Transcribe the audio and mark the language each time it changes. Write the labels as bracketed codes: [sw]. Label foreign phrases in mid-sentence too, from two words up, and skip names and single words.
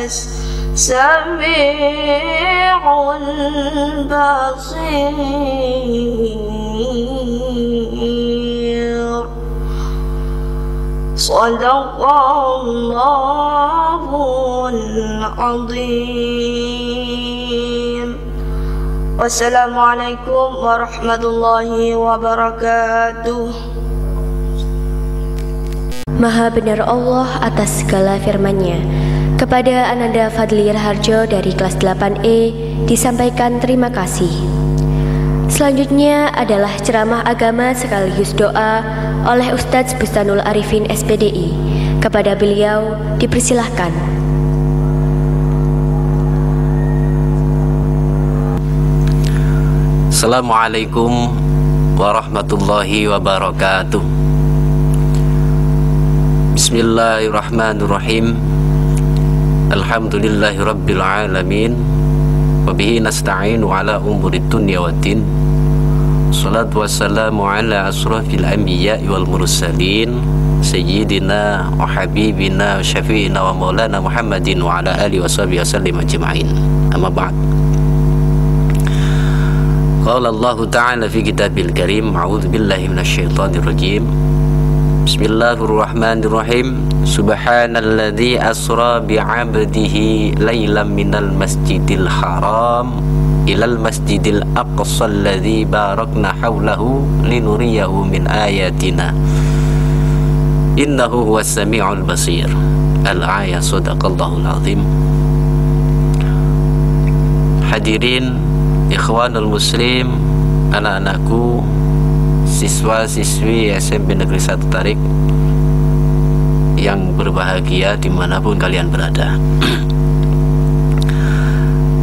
[ar] السميع البصير صدق الله العظيم. والسلام عليكم ورحمة الله وبركاته. [id] Maha benar Allah atas segala firman-Nya. Kepada Ananda Fadli Raharjo dari kelas 8E disampaikan terima kasih. Selanjutnya adalah ceramah agama sekaligus doa oleh Ustadz Bustanul Arifin SPDI. Kepada beliau dipersilahkan. [ar] السلام عليكم ورحمة الله وبركاته. بسم الله الرحمن الرحيم. الحمد لله رب العالمين. وبه نستعين على أمور الدنيا والدين. الصلاة والسلام على أشرف الأنبياء والمرسلين سيدنا وحبيبنا وشفيعنا ومولانا محمد وعلى آله وصحبه وسلم أجمعين. أما بعد. قال الله تعالى في كتاب الكريم أعوذ بالله من الشيطان الرجيم. بسم الله الرحمن الرحيم. سبحان الذي أسرى بعبده ليلا من المسجد الحرام إلى المسجد الأقصى الذي باركنا حوله لنريه من آياتنا إنه هو السميع البصير. الآية صدق الله العظيم. حاضرين إخوان المسلم, [id] anak-anakku, siswa-siswi SMP Negeri 1 Tarik yang berbahagia dimanapun kalian berada.